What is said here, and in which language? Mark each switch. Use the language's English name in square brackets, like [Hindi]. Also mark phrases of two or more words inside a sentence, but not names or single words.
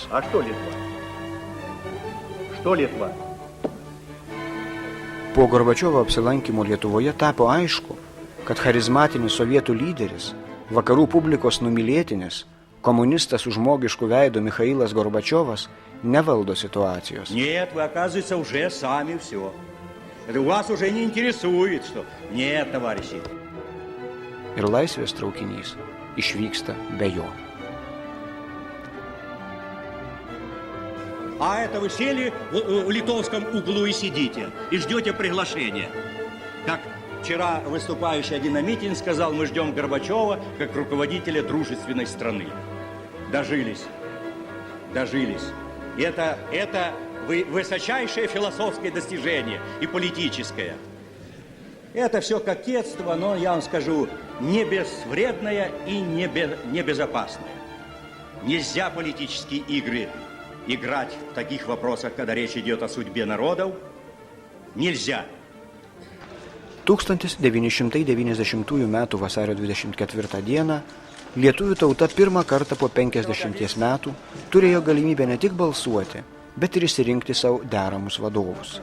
[Russian] A что Литва? Что Литва? [Lithuanian] Po Gorbačiovo apsilankymo Lietuvoje tapo aišku, kad charizmatinis sovietų lyderis, vakarų publikos numylėtinis, komunistas su žmogišku veidu Michailas Gorbačiovas nevaldo situacijos. [Russian] Нет, вы, оказывается, уже сами все. Это вас уже не интересует, что... Нет, товарищи. [Lithuanian] Ir laisvės traukinys išvyksta be jo. [Russian] А это вы сели в литовском углу и сидите, и ждете приглашения. Как вчера выступающий один на митинг сказал, мы ждем Горбачева как руководителя дружественной страны. Дожились. Это высочайшее философское достижение и политическое. Это все кокетство, но, я вам скажу, не безвредное и не безопасное. Нельзя политические игры играть в таких вопросах, когда речь идет о судьбе народов. Nėlžia. [Lithuanian] 1990 m. vasario 24 d. lietuvių tauta pirmą kartą po 50 metų turėjo galimybę ne tik balsuoti, bet ir išsirinkti savo deramus vadovus.